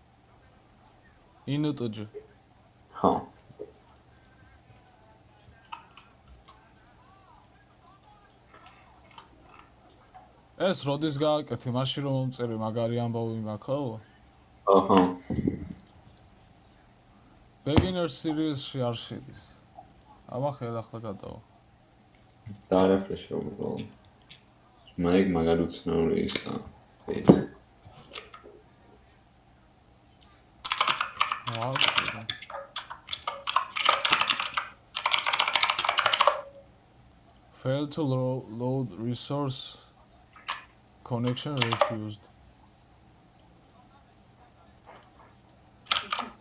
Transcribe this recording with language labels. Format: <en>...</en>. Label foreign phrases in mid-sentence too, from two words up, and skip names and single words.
<en>INTJ.</en> <ka>ხო. ეს როდის გააკეთე, მაშინ რომ მომწერე მაგარი ამბავი მაქვს, ხო? აჰა.</ka> <en>Beginner series-</en> <ka>ში არ შედის. ამახელ ახლა გადავა. დაარეფრეშო უბრალოდ. მაგარი უცნაური ისაა.</ka> <en>Failed to load resource connection refused.</en>